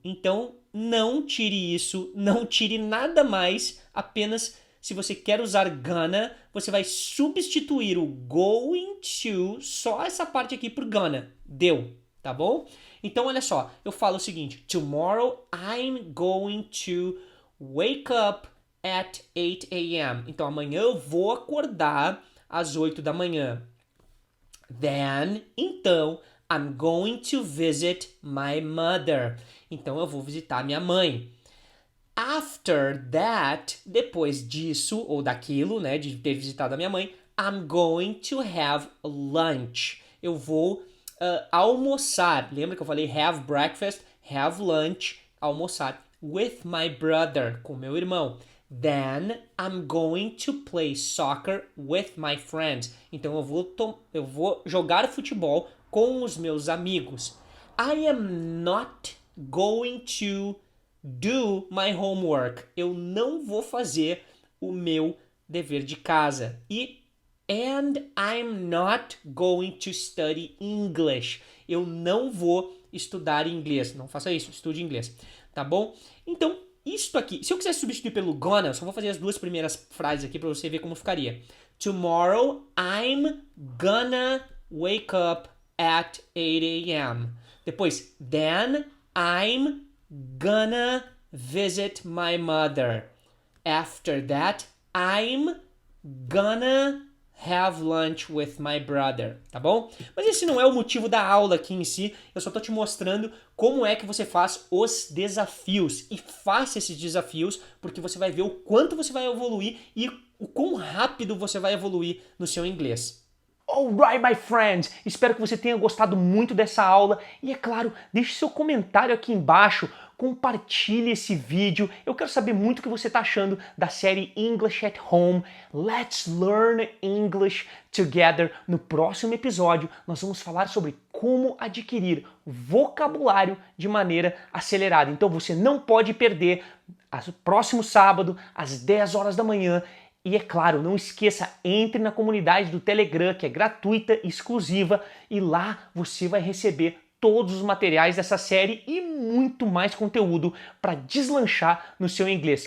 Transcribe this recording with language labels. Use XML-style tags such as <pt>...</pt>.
<pt>Então, não tire isso, não tire nada mais, apenas se você quer usar gonna, você vai substituir o going to, só essa parte aqui por gonna. Deu, tá bom? Então, olha só, eu falo o seguinte,</pt> <en>tomorrow I'm going to wake up at 8 a.m.</en> <pt>Então, amanhã eu vou acordar às 8 da manhã.</pt> <en>Then,</en> <pt>então,</pt> <en>I'm going to visit my mother.</en> <pt>Então, eu vou visitar minha mãe.</pt> <en>After that,</en> <pt>depois disso ou daquilo, né, de ter visitado a minha mãe,</pt> <en>I'm going to have lunch.</en> <pt>Eu vou almoçar. Lembra que eu falei have breakfast, have lunch, almoçar</pt> <en>with my brother,</en> <pt>com meu irmão.</pt> <en>Then I'm going to play soccer with my friends.</en> <pt>Então eu vou jogar futebol com os meus amigos.</pt> <en>I am not going to do my homework.</en> <pt>Eu não vou fazer o meu dever de casa.</pt> <en>E and I'm not going to study English.</en> <pt>Eu não vou estudar inglês. Não faça isso, estude inglês. Tá bom? Então, isto aqui, se eu quiser substituir pelo gonna, eu só vou fazer as duas primeiras frases aqui para você ver como ficaria.</pt> <en>Tomorrow I'm gonna wake up at 8 a.m.</en> <pt>Depois,</pt> <en>then I'm gonna visit my mother. After that, I'm gonna have lunch with my brother,</en> <pt>tá bom? Mas esse não é o motivo da aula aqui em si, eu só tô te mostrando como é que você faz os desafios. E faça esses desafios porque você vai ver o quanto você vai evoluir e o quão rápido você vai evoluir no seu inglês.</pt> <en>Alright, my friends!</en> <pt>Espero que você tenha gostado muito dessa aula e, é claro, deixe seu comentário aqui embaixo, compartilhe esse vídeo. Eu quero saber muito o que você está achando da série English at Home.</pt> <en>Let's learn English together.</en> <pt>No próximo episódio, nós vamos falar sobre como adquirir vocabulário de maneira acelerada. Então você não pode perder próximo sábado, às 10 horas da manhã. E é claro, não esqueça, entre na comunidade do Telegram, que é gratuita e exclusiva, e lá você vai receber todos os materiais dessa série e muito mais conteúdo para deslanchar no seu inglês.</pt>